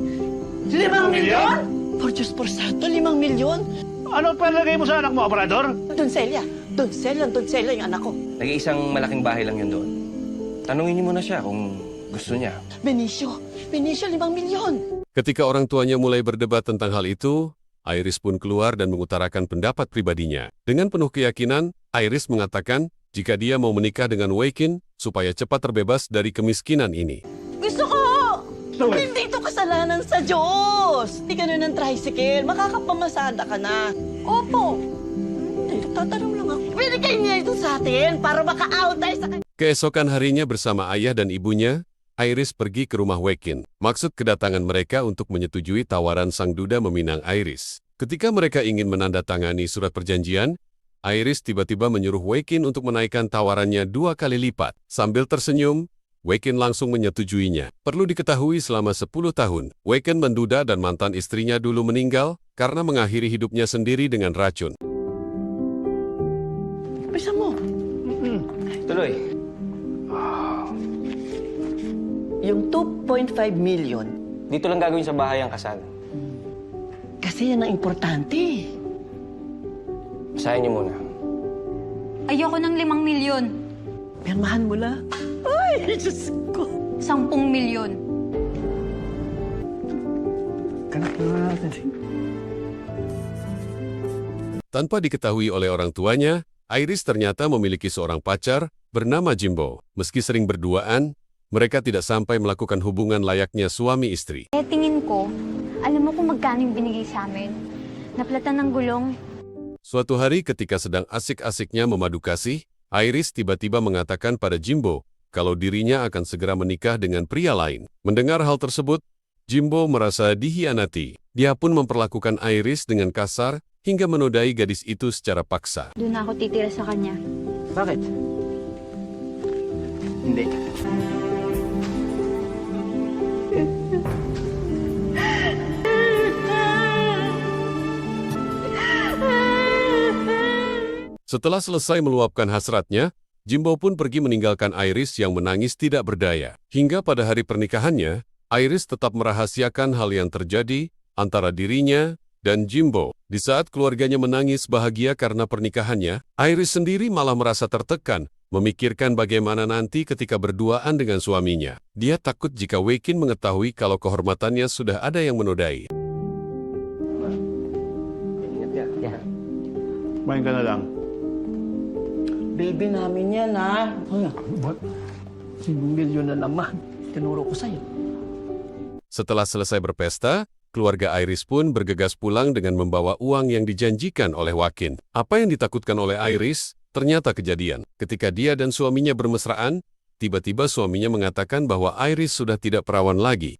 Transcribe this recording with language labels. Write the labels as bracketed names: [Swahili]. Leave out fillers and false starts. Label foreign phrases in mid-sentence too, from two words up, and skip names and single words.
[Filipino] 5 milyon? Por Diyos por Santo, 5 milyon? Ano palagay mo sa anak mo, Aparador? Doncelia yung anak ko. Nag-iisang malaking bahay lang yun doon. Tanungin niyo muna siya kung gusto niya. Benicio, 5 milyon. [Indonesian] Ketika orang tuanya mulai berdebat tentang hal itu, Iris pun keluar dan mengutarakan pendapat pribadinya. Dengan penuh keyakinan, Iris mengatakan jika dia mau menikah dengan Weikin supaya cepat terbebas dari kemiskinan ini. [Filipino] Gusto ko! Hindi ito kasalanan sa Diyos! Hindi ka na ng tricycle, makakapamasada ka na. Opo! Nagtatanong lang ako. Binigay niya ito sa atin para maka-out tayo sa kanya. [Indonesian] Keesokan harinya bersama ayah dan ibunya, Iris pergi ke rumah Weikin. Maksud kedatangan mereka untuk menyetujui tawaran sang duda meminang Iris. Ketika mereka ingin menandatangani surat perjanjian, Iris tiba-tiba menyuruh Weikin untuk menaikkan tawarannya 2 kali lipat. Sambil tersenyum, Weikin langsung menyetujuinya. Perlu diketahui selama 10 tahun, Weikin menduda dan mantan istrinya dulu meninggal karena mengakhiri hidupnya sendiri dengan racun. [Filipino] Bisa mo. Tuloy. Yung 2.5 million, Dito lang gagawin sa bahay ang kasal. kasi yan ang importante. Basahin niyo muna. Ayoko ng 5 milyon. Pirmahan mo na. Ay, Diyos ko. 10 milyon. Ganap na natin. [Indonesian] Tanpa diketahui oleh orang tuanya, Iris ternyata memiliki seorang pacar bernama Jimbo. Meski sering berduaan, mereka tidak sampai melakukan hubungan layaknya suami istri. [Filipino] Kaya tingin ko, alam mo kung magkano yung binigay sa amin. Naplatan ng gulong. [Indonesian] Suatu hari ketika sedang asik-asiknya memadu kasih, Iris tiba-tiba mengatakan pada Jimbo kalau dirinya akan segera menikah dengan pria lain. Mendengar hal tersebut, Jimbo merasa dihianati. Dia pun memperlakukan Iris dengan kasar hingga menodai gadis itu secara paksa. [Filipino] Doon ako titira sa kanya. Bakit? Hindi. [Indonesian] Setelah selesai meluapkan hasratnya, Jimbo pun pergi meninggalkan Iris yang menangis tidak berdaya. Hingga pada hari pernikahannya, Iris tetap merahasiakan hal yang terjadi antara dirinya dan Jimbo. Di saat keluarganya menangis bahagia karena pernikahannya, Iris sendiri malah merasa tertekan, memikirkan bagaimana nanti ketika berduaan dengan suaminya. Dia takut jika Wei-kin mengetahui kalau kehormatannya sudah ada yang menodai. [Filipino] Ingat ya? Main ka na lang. Baby namin yan, ha? What? 1 milyon na naman. Tinuro ko sa'yo. [Indonesian] Setelah selesai berpesta, keluarga Iris pun bergegas pulang dengan membawa uang yang dijanjikan oleh Wakin. Apa yang ditakutkan oleh Iris ternyata kejadian. Ketika dia dan suaminya bermesraan, tiba-tiba suaminya mengatakan bahwa Iris sudah tidak perawan lagi.